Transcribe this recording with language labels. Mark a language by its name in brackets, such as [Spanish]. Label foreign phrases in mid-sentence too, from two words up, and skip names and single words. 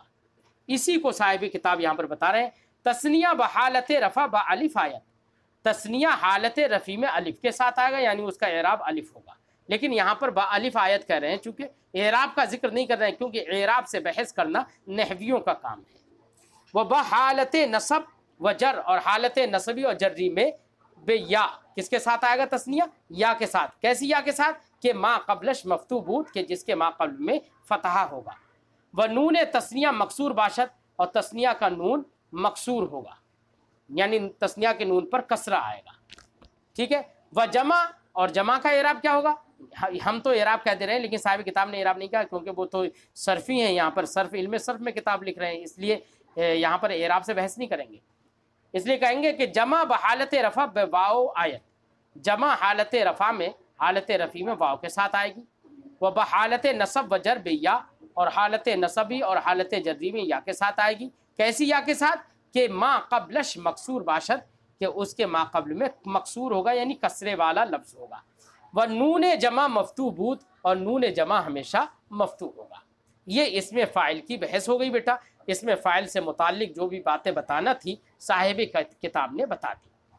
[Urdu] اسی کو صاحب کتاب یہاں پر بتا رہے ہیں [Persian] تثنیہ بحالت رفع بالف آیت، [Urdu] تثنیہ حالت رفیع میں الف کے ساتھ آئے گا یعنی اس کا اعراب الف ہوگا، لیکن یہاں پر [Persian] با الف آیت [Urdu] کہہ رہے ہیں چونکہ اعراب کا ذکر نہیں کر رہے ہیں کیونکہ اعراب سے بحث کرنا نحویوں کا کام ہے. [Persian] وہ بحالت نصب و جر، [Urdu] اور حالت نصبی اور جری میں بے یا کس کے ساتھ آئے گا تثنیہ؟ یا کے ساتھ. کیسی یا کے ساتھ؟ [Persian] کہ ما قبلش مفتوح بود، [Urdu] کہ جس کے ما قبل میں فتحہ ہوگا. [Persian] وہ نون تثنیہ مکسور باشد، [Urdu] اور تثنیہ کا نون مکسور ہوگا یعنی تثنیہ کے نون پر کسرہ آئے گا. ٹھیک ہے، [Persian] وہ جمع، [Urdu] اور جمع کا اعراب کیا ہوگا؟ ہم تو اعراب کہہ دے رہے ہیں لیکن صاحب کتاب نے اعراب نہیں کہا کیونکہ وہ تو صرفی ہیں، یہاں پر صرف علم صرف میں کتاب لکھ رہے ہیں، اس لیے یہاں پر اعراب سے بحث نہیں کریں گے. اس لیے کہیں گے کہ [Persian] جمع بحالت رفع بواو آیت، [Urdu] جمع حالت رفع میں حالت رفیع میں واو کے ساتھ آئے گی. [Persian] وہ بحالت نصب و جر بیا، [Urdu] اور حالت نصبی اور حالت جری میں یا کے ساتھ آئے گی. کیسی یا کے ساتھ؟ [Persian] کہ ما قبلش مکسور باشد، [Urdu] کہ اس کے ما قبل میں مکسور ہوگا یعنی کسرے والا لفظ ہوگا. [Persian] وہ نون جمع مفتوح بود، [Urdu] اور نون جمع ہمیشہ مفتوح ہوگا. یہ اس میں فاعل کی بحث ہو گئی بیٹا. اس میں فاعل سے متعلق جو بھی باتیں بتانا تھی صاحب کتاب نے بتا دی.